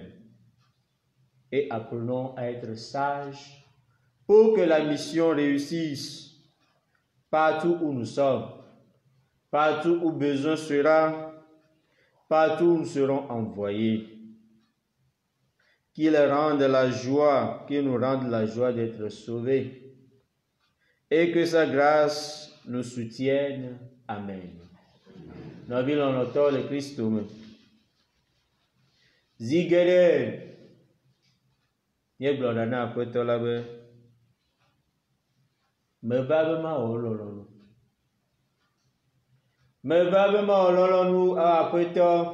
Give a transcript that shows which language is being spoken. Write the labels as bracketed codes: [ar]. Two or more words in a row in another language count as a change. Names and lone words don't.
[fr] Et apprenons à être sages pour que la mission réussisse partout où nous sommes, partout où besoin sera, partout où nous serons envoyés. Qu'il nous rende la joie d'être sauvés et que sa grâce nous soutienne. Amen. [ee] nɔvi lɔlɔ̃tɔwo le Kristo me. Zi geɖe míegblɔna na Aƒetɔ la be meva be mawɔ lɔlɔ̃nu. Meva be mawɔ lɔlɔ̃nu awɔ Aƒetɔ.